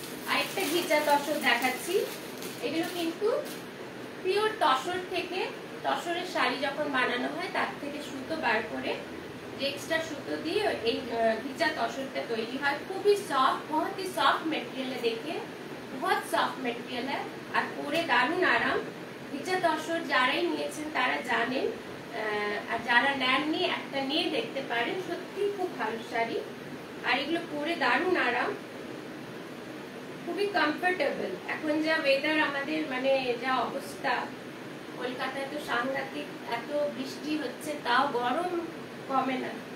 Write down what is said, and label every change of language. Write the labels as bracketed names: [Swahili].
[Bangla] আরেকটা ঘিচা তসর দেখাচ্ছি। এগুলো কিন্তু পিওর তসর থেকে, তসরের শাড়ি যখন বানানো হয় তার থেকে সুতো বার করে, যে এক্সট্রা সুতো দিয়ে এই ঘিচা তসরটা তৈরি হয়। খুবই সফট, [Hindi] बहुत ही सॉफ्ट मटेरियल है, [Bangla] देखिए बहुत सॉफ्ट मटेरियल है, আর পরে দারুণ আরাম। ঘিচা তসর যারাই নিয়েছেন তারা জানেন, আর যারা নেননি একটা নিয়ে দেখতে পারেন, সত্যি খুব ভালো শাড়ি। আর এগুলো পরে দারুণ আরাম, খুবই কমফোর্টেবল। এখন যা ওয়েদার আমাদের, মানে যা অবস্থা, কলকাতায় তো সাংঘাতিক এত বৃষ্টি হচ্ছে, তাও গরম কমে না।